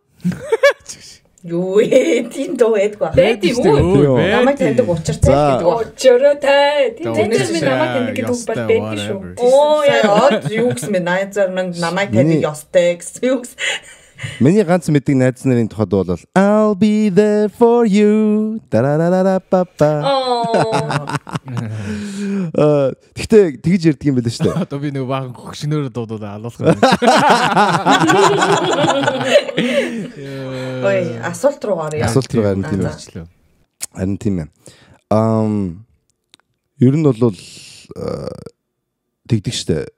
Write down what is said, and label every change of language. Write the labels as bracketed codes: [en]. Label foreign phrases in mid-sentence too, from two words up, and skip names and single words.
[mn] Юу ээ, тийм дуу байдгүй. Байдаг үү? Намайг таньдаг учиртай гэдэг үү? Учиртай. Тийм минь намайг таньдаг гэдэг үг бол байдаг шүү. Оо яа, юу гэсэн бэ? Найзар минь намайг таньдаг ёстой гэсэн юу гэсэн. Миний ганц мэддэг найз нарын тухайд бол [en] I'll be there for you. Дарарарапапа. [mn] Тэгтээ тэгж ярьдаг юм байл шүү дээ. Одоо би нэг баахан хөгшнөөр дуудаад алуулах юм. Ой, асуулт руу гаръя. Асуулт руу гарна тийм ээ. Харин тийм ээ. Ер нь бол тэгдэг шүү дээ.